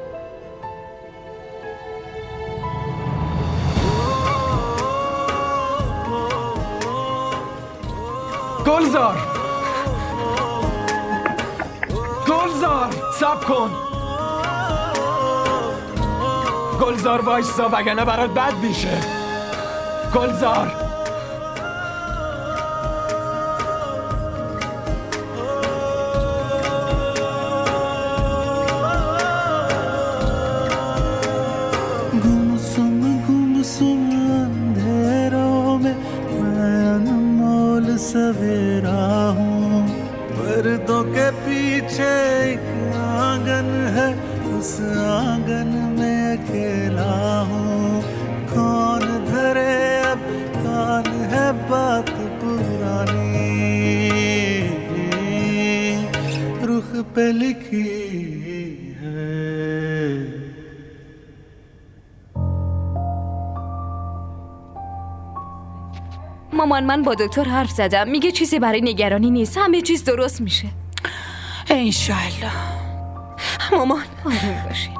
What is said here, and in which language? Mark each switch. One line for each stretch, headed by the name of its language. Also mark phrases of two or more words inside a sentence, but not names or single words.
Persian: گلزار صبر کن. گلزار وایسا وگرنه برات بد میشه. گلزار
Hindi: गुमसुम अंधेरों में मैं अनमोल सवेरा हूँ। पर्दों के पीछे एक आंगन है, उस आंगन में अकेला हूँ। कौन धरे अब कान है बात पुरानी, रुख पे लिखी है।
Persian: مامان من با دکتر حرف زدم. میگه چیزی برای نگرانی نیست. همه چیز درست میشه. انشالله. مامان آروم باشین.